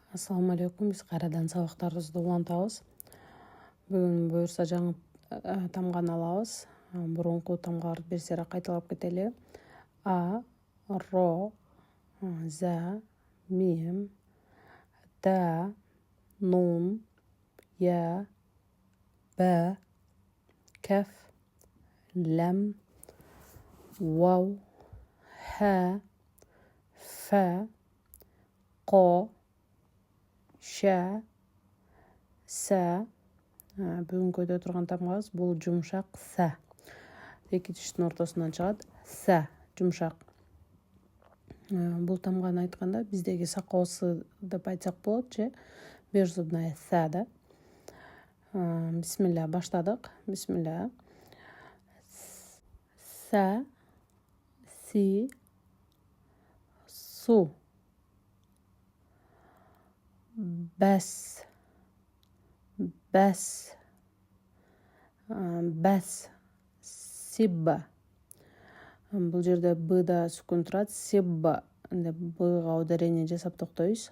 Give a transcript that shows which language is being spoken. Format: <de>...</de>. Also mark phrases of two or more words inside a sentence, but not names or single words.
<ar>السلام عليكم.</ar> <ky>Biz qayradan sabaqlarыбызды улантабыз. Бүгүн буюрса жаңы тамганы алабыз. Мурунку тамгаларды берсерээк кайталап кетели.</ky> <ar>ألف، راء، زاي، ميم، تاء, نون، ياء، باء، كاف, لام، واو، هاء، فاء, قاف، شين، ثاء.</ar> <ky>Бүгүнкү өтө турган тамгабыз бул жумшак са. Эки тиштин ортосунан чыгат. Са, жумшак. Бул тамганы айтканда биздеги сакоо с деп айтсак болот же беззубная са да. Бисмилля, баштадык. Бисмилля. Са, си, су, бас, бас, бас, сибба. Бул жерде бда сүкүн турат. Сибба деп бга ударение жасап токтойбуз.</ky>